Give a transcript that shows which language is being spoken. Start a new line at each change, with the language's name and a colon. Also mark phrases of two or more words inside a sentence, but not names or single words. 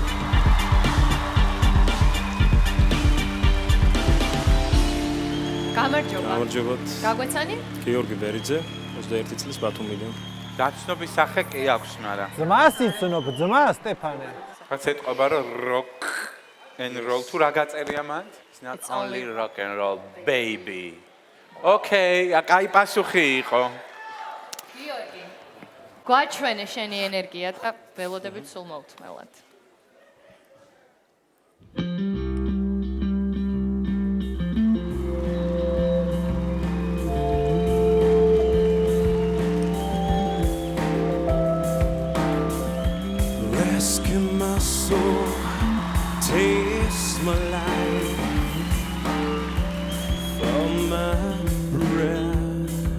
Georgian: გამარჯობა. გამარჯობათ. გაგვეცანი? გიორგი ბერიძე, 21 წლის ბათუმიდან. დაცნობის სახე კი აქვს, მაგრამ ძმას იცნობ, ძმა სტეფანე. რაც ეთყობა რომ
English: rock and roll
Georgian: თუ რა გაწერია მან?
English: It's not only rock and roll baby.
Georgian: Okay, აი პასუხი იყო. გიორგი. გვაჩვენე შენი ენერგია და ველოდებით სულ მოვთმელად.
English: Rescue my soul, taste my life for my breath.